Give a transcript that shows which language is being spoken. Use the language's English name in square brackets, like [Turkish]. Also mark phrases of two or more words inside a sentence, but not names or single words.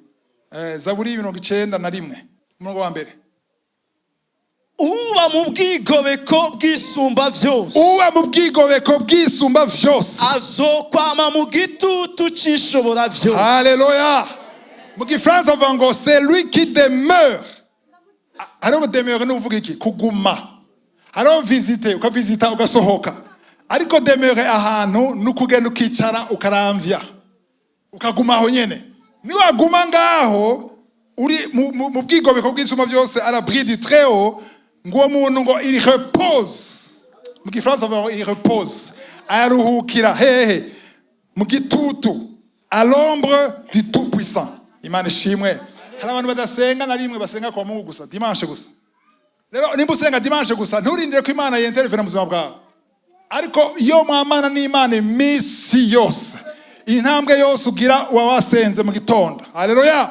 [Rundi] Zaburi 91 umurongo wa mbere. Uba mu bwigobeko bw'isumba vyose. Uba mu bwigobeko bw'isumba vyose. Azokwama mu gitutu c'ishobora vyose. Haleluya. Mu Gifaransa avuga ngo [French] c'est lui qui demeure. [Rundi] Hariho demeure ni uvuga iki? Kuguma. Hariho visiter, ukavisita ugasohoka. Ariko demeure ahantu nukugenda ukicara ukaramvya. Ukaguma aho nyene. Ni waguma ngaho uri mu bwigobeko bw'isumba byose [French] à l'abri du Très-Haut, [Rundi] ngo muntu ngo [French] il repose. [Rundi] Mu Gifaransa avuga ngo [French] il repose. [Rundi] Ayaruhukira hehe mu gitutu, [French] à l'ombre du Tout-Puissant. [Rundi] Imana ishimwe. Hari abantu badasenga na rimwe basenga [Swahili] kwa Mungu [Rundi] gusa dimanche gusa. Rero nimba usenga dimanche gusa nturindire ko Imana yentervene mu buzima bwawe. Ariko iyo mwamana n'Imana imisi yose, intambwe yose ugira wasenze mu gitondo. Haleluya.